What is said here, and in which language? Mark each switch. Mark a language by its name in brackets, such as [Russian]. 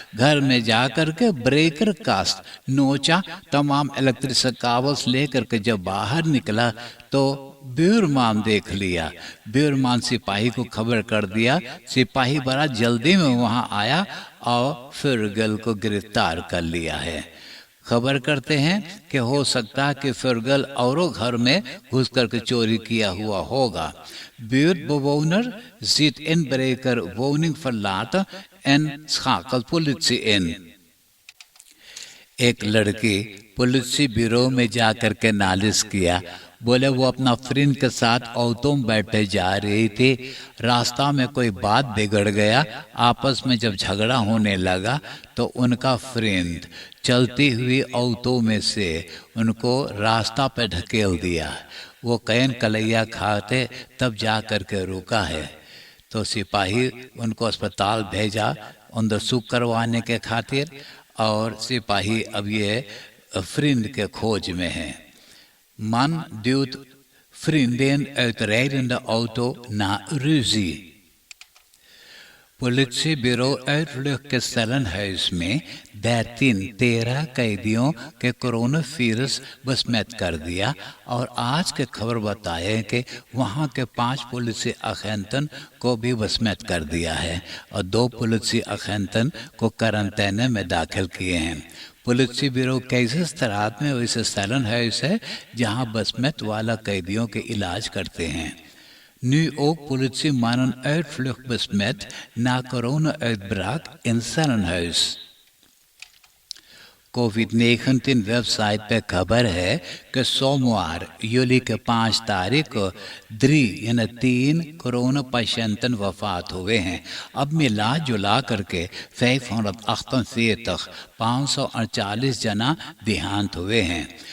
[Caribbean Hindustani] घर में जाकर के ब्रेकर कास्ट नोचा, तमाम इलेक्ट्रिक काबल्स लेकर के जब बाहर निकला तो ब्यूरमान देख लिया। ब्यूरमान सिपाही को खबर कर दिया। सिपाही बड़ा जल्दी में वहां आया और फुर्गल को गिरफ्तार कर लिया है। खबर करते हैं कि हो सकता है कि फुर्गल औरों घर में घुस करके चोरी किया हुआ होगा। [Dutch] buurtbewoner ziet inbreker woning verlaten en schakelt politie in। [Caribbean Hindustani] एक लड़की पुलिस ब्यूरो में जाकर के नालिश किया। बोले वो अपना फ्रेंड के साथ ऑटो में बैठे जा रही थी, रास्ता में कोई बात बिगड़ गया। आपस में जब झगड़ा होने लगा तो उनका फ्रेंड चलती हुई ऑटो में से उनको रास्ता पे ढकेल दिया। वो कैन कलैया खाते तब जा कर के रुका है। तो सिपाही उनको अस्पताल भेजा अंदरसूख करवाने के खातिर और सिपाही अब ये फ्रेंड के खोज में है। [Dutch] Man duwt vriendin uit rijdende auto na ruzie। [Caribbean Hindustani] पुलिसब्यूरो uitvlucht के stellenhuis में 13 कैदियों के कोरोना वायरस बसमत कर दिया। और आज के खबर बताए कि वहां के 5 पुलिस अखैंतन को भी बसमत कर दिया है और 2 पुलिस अखैंतन को क्वारंटाइन में दाखिल किए हैं। पुलिस ब्यूरो कैसे तरात में वैसे stellenhuis है जहां बसमत वाला कैदियों के इलाज करते हैं। [Dutch] Nu ook politiemannen uitvlucht besmet na corona-uitbraak in stellenhuis। [Caribbean Hindustani] कोविड-19 वेबसाइट पे खबर है कि सोमवार यूली के 5 तारीख को यानी 3 कोरोना पेशेंटन वफात हुए हैं। अब मिला जुला करके 548 548 जना देहांत हुए हैं।